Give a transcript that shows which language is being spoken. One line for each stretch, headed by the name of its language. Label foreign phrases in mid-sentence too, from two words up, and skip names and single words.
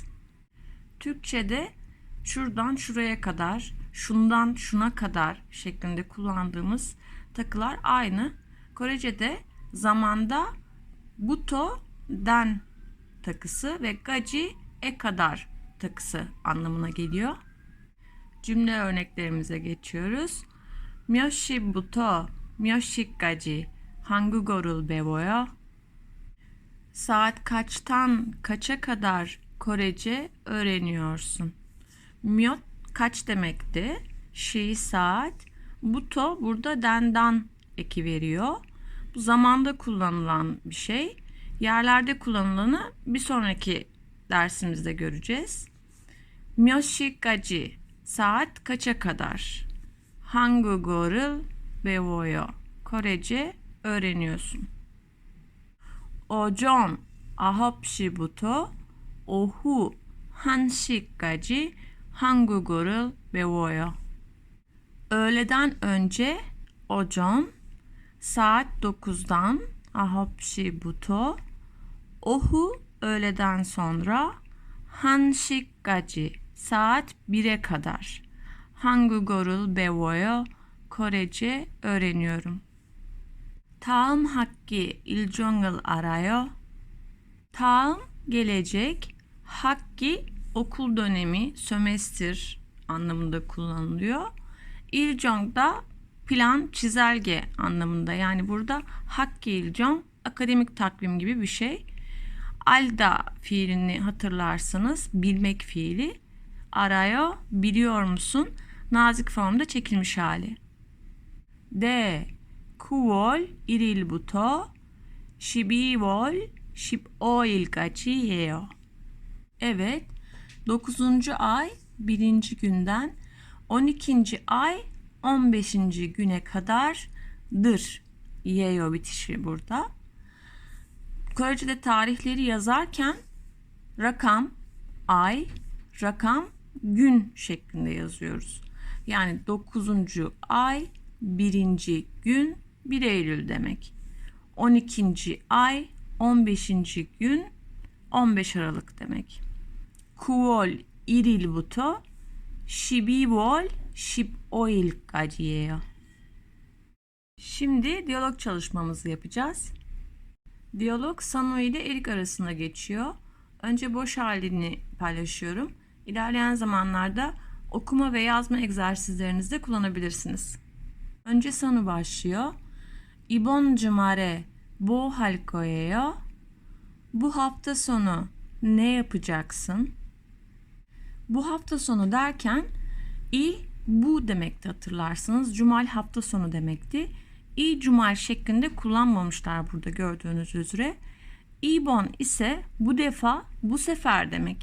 Turkish: Türkçe'de şuradan şuraya kadar, şundan şuna kadar şeklinde kullandığımız takılar aynı. Korece'de zamanda buto den takısı ve gaji kadar takısı anlamına geliyor. Cümle örneklerimize geçiyoruz.
Korean: 몇 시부터 몇 시까지 한국어를 배워요?
Turkish: Saat kaçtan kaça kadar Korece öğreniyorsun? 몇 kaç demekti? Şi saat. Buto burada dendan eki veriyor. Bu zamanda kullanılan bir şey. Yerlerde kullanılanı bir sonraki dersimizde göreceğiz.
Korean: 몇 시까지
Turkish: saat kaça kadar?
Korean: 한국어를 배워요.
Turkish: Korece öğreniyorsun.
Korean: 오전 9시부터 오후 1시까지 한국어를 배워요.
Turkish: Öğleden önce o전 saat 9'dan 9시부터 ohu öğleden sonra 1시까지 saat 1'e kadar
Korean: 한국어를 배워요.
Turkish: Korece öğreniyorum.
Korean: 다음 학기 일정을 알아요?
Turkish: 다음 gelecek, 학기 okul dönemi, sömestr anlamında kullanılıyor. 일정 da plan, çizelge anlamında. Yani burada
Korean: 학기 일정
Turkish: akademik takvim gibi bir şey. Alda fiilini hatırlarsanız bilmek fiili. Arayo biliyor musun? Nazik formda çekilmiş hali.
Korean: 네, 9월 1일부터 12월 15일까지예요.
Turkish: Evet, 9. ay 1. günden 12. ay 15. güne kadardır. Yeyo bitişi burada. Korece'de tarihleri yazarken rakam, ay, rakam, gün şeklinde yazıyoruz. Yani 9. ay 1. gün 1 Eylül demek. 12. ay 15. gün 15 Aralık demek.
Korean: 9월 1일부터 12월 15일까지예요.
Turkish: Şimdi diyalog çalışmamızı yapacağız. Diyalog Sano ile Erik arasında geçiyor. Önce boş halini paylaşıyorum. İlerleyen zamanlarda okuma ve yazma egzersizlerinizde kullanabilirsiniz. Önce Sano başlıyor.
Korean: 이번 주말에 뭐 할 거예요?
Turkish: Bu hafta sonu ne yapacaksın? Bu hafta sonu derken bu demekti, hatırlarsınız. Cumal hafta sonu demekti. Cumal şeklinde kullanmamışlar burada gördüğünüz üzere. İbon ise bu defa, bu sefer demek.